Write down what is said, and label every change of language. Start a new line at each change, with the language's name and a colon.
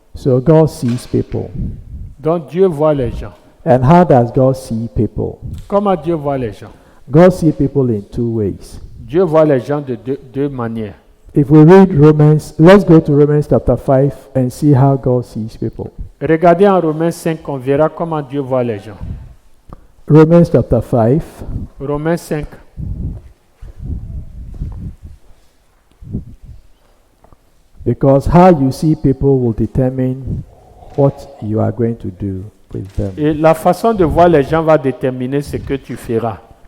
English: So God sees people.
French: Donc, Dieu voit les gens.
English: And how does God see people?
French: Comment Dieu voit les gens?
English: God sees people in two ways.
French: Dieu voit les gens de deux manières.
English: If we read Romans, let's go to Romans chapter 5 and see how God sees people.
French: Regardez en Romains 5, on verra comment Dieu voit les gens.
English: Romans chapter 5,
French: Romains 5,
English: because how you see people will determine what you are going to do with them.
French: et la façon de voir les gens va déterminer ce que tu feras.